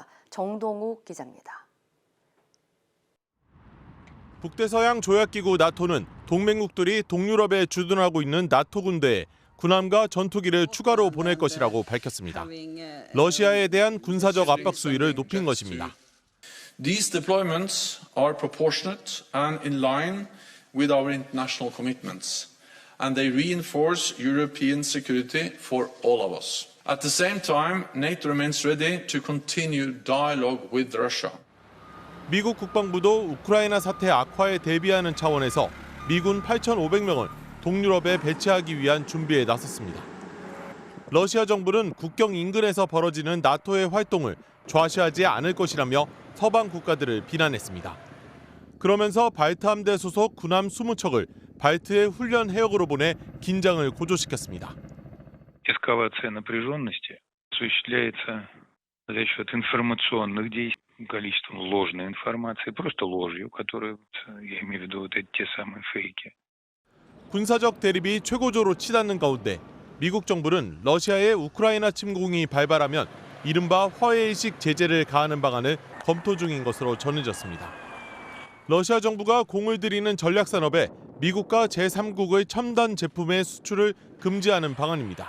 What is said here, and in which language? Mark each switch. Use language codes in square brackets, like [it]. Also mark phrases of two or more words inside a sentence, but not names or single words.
[ko] 정동욱 기자입니다. 북대서양 조약기구 나토는 동맹국들이 동유럽에 주둔하고 있는 나토 군대에 군함과 전투기를 추가로 보낼 것이라고 밝혔습니다. 러시아에 대한 군사적 압박 수위를 높인 것입니다. [en] These deployments are proportionate and in line with our international commitments, and they reinforce European security for all of us. At the same time, NATO remains ready to continue dialogue with Russia. [ko] 미국 국방부도 우크라이나 사태 악화에 대비하는 차원에서 미군 8,500명을 동유럽에 배치하기 위한 준비에 나섰습니다. 러시아 정부는 국경 인근에서 벌어지는 나토의 활동을 좌시하지 않을 것이라며 서방 국가들을 비난했습니다. 그러면서 발트 함대 소속 군함 20척을 발트의 훈련 해역으로 보내 긴장을 고조시켰습니다. [ru] Эскалация напряженности осуществляется за счет информационных действий, количеством ложной информации, просто ложью, которую, я имею в виду, вот эти те самые фейки. [ko] 군사적 대립이 최고조로 치닫는 가운데 미국 정부는 러시아의 우크라이나 침공이 발발하면 이른바 화해의식 제재를 가하는 방안을 검토 중인 것으로 전해졌습니다. 러시아 정부가 공을 들이는 전략산업에 미국과 제3국의 첨단 제품의 수출을 금지하는 방안입니다.